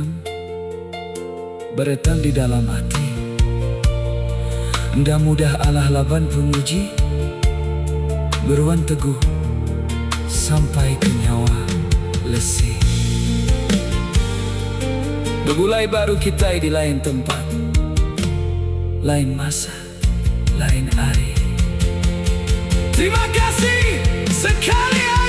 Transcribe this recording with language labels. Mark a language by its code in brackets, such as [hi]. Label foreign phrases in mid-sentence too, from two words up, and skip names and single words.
[iba] Beretan di dalam hati. Nda mudah alah laban penguji. Beruan teguh sampai ke nyawa lesi. Begulai baru kita di lain tempat, lain masa, lain hari. [ms] Terima kasih sekali.